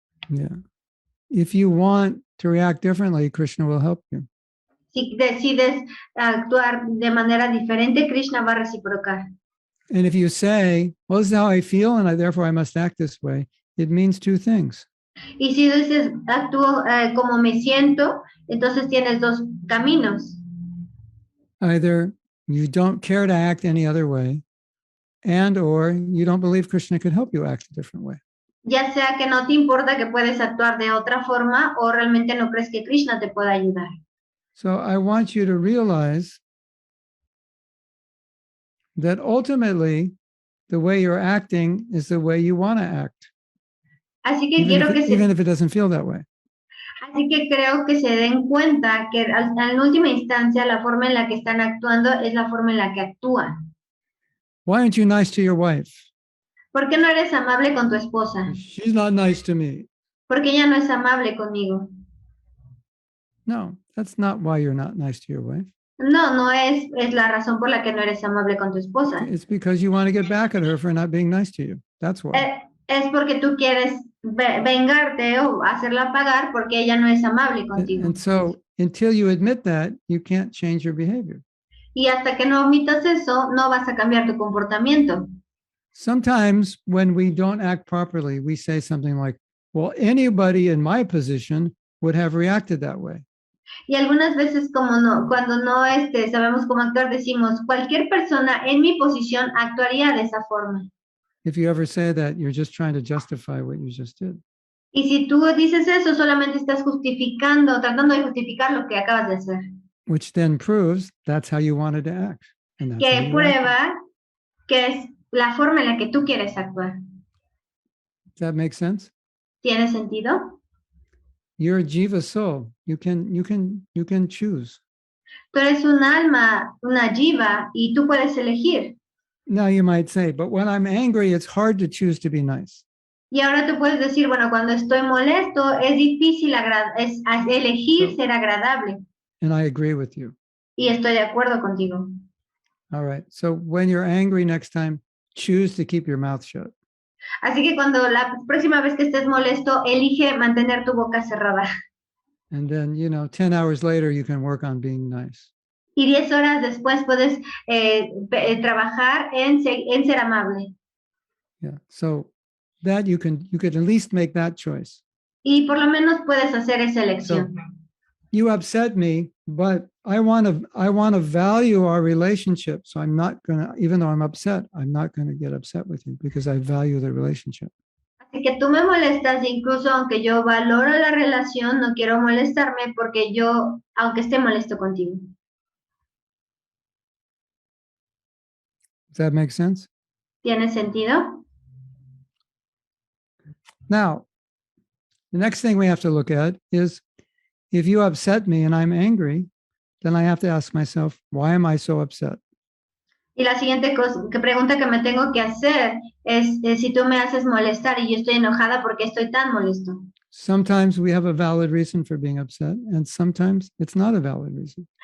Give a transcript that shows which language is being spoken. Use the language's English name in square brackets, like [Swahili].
[English] Yeah. If you want to react differently, Krishna will help you. [Spanish] Si decides actuar de manera diferente, Krishna va a reciprocar. [English] And if you say, well, this is how I feel, and therefore I must act this way, it means two things. [Spanish] Y si dices, actúo como me siento, entonces tienes dos caminos. [English] Either you don't care to act any other way, and or you don't believe Krishna could help you act a different way. [Spanish] Ya sea que no te importa que puedes actuar de otra forma o realmente no crees que Krishna te pueda ayudar. [English] So I want you to realize that ultimately the way you're acting is the way you want to act, [Spanish] Así que [English] even if it doesn't feel that way. [Spanish] Así que creo que se den cuenta que en última instancia la forma en la que están actuando es la forma en la que actúan. [English] Why aren't you nice to your wife? [Spanish] ¿Por qué no eres amable con tu esposa? [English] She's not nice to me. [Spanish] Porque ella no es amable conmigo. [English] No, that's not why you're not nice to your wife. [Spanish] No es la razón por la que no eres amable con tu esposa. [English] It's because you want to get back at her for not being nice to you. That's why. [Spanish] Es porque tú quieres vengarte o hacerla pagar porque ella no es amable contigo. [English] And so until you admit that, you can't change your behavior. [Spanish] Y hasta que no omitas eso, no vas a cambiar tu comportamiento. [English] Sometimes when we don't act properly, we say something like, well, anybody in my position would have reacted that way. [Spanish] Y algunas veces cuando no sabemos cómo actuar, decimos, cualquier persona en mi posición actuaría de esa forma. [English] If you ever say that, you're just trying to justify what you just did. [Spanish] Y si tú dices eso, solamente estás tratando de justificar lo que acabas de hacer. [English] Which then proves that's how you wanted to act. And that's how [Spanish] Que [English] you [Spanish] prueba que es la forma en la que tú quieres actuar. [English] Does that make sense? [Spanish] ¿Tiene sentido? [English] You're a jiva soul. You can choose. [Spanish] Tú eres un alma, una jiva, y tú puedes elegir. [English] Now you might say, but when I'm angry, it's hard to choose to be nice. [Spanish] Y ahora tú puedes decir, bueno, cuando estoy molesto, es difícil elegir ser agradable. [English] And I agree with you. [Spanish] Y estoy de acuerdo contigo. [English] All right. So when you're angry next time, choose to keep your mouth shut. [Spanish] Así que cuando la próxima vez que estés molesto, elige mantener tu boca cerrada. [English] And then, 10 hours later, you can work on being nice. [Spanish] Y 10 horas después puedes trabajar en ser amable. [English] Yeah. So that you could at least make that choice. [Spanish] Y por lo menos puedes hacer esa elección. [English] So you upset me, but I want to value our relationship. So I'm not going to, even though I'm upset, I'm not going to get upset with you because I value the relationship. [Spanish] Así que tú me molestas, incluso aunque yo valoro la relación, no quiero molestarme porque yo, aunque esté molesto contigo. [English] Does that make sense? [Spanish] ¿Tiene sentido? [English] Now, the next thing we have to look at is if you upset me and I'm angry, then I have to ask myself, why am I so upset? [Spanish] Y la siguiente pregunta que me tengo que hacer es si tú me haces molestar y yo estoy enojada, ¿por qué estoy tan molesto? [English] Sometimes we have a valid reason for being upset, and sometimes it's not a valid reason.